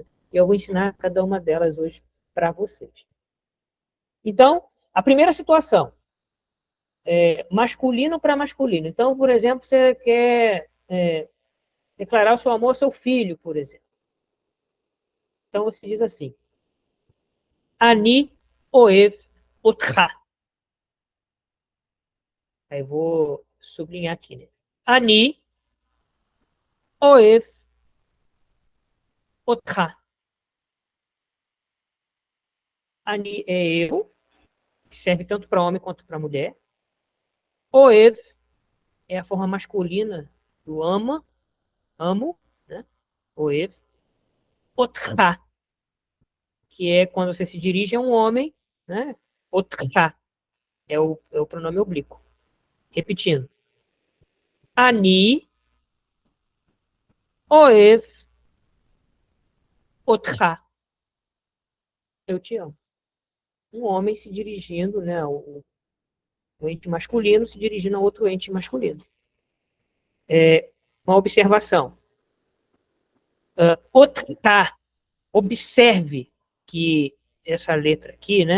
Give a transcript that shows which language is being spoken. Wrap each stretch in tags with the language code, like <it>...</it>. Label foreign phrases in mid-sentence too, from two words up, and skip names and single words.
<pt>E eu vou ensinar cada uma delas hoje para vocês. Então, a primeira situação, masculino para masculino. Então, por exemplo, você quer declarar o seu amor ao seu filho, por exemplo. Então, você diz assim,</pt> <he>אני אוהב אותך.</he> <pt>Aí eu vou sublinhar aqui, né?</pt> <he>אני אוהב אותך.</he> <pt>Ani é eu, que serve tanto para homem quanto para mulher. Oev é a forma masculina do ama, amo, né? Oev. Otcha, que é quando você se dirige a um homem, né? Otcha é o pronome oblíquo. Repetindo.</pt> <he>אני אוהב אותך.</he> <pt>Eu te amo. Um homem se dirigindo, né? O ente masculino se dirigindo a outro ente masculino. Uma observação. Otcha. Observe que essa letra aqui, né?</pt>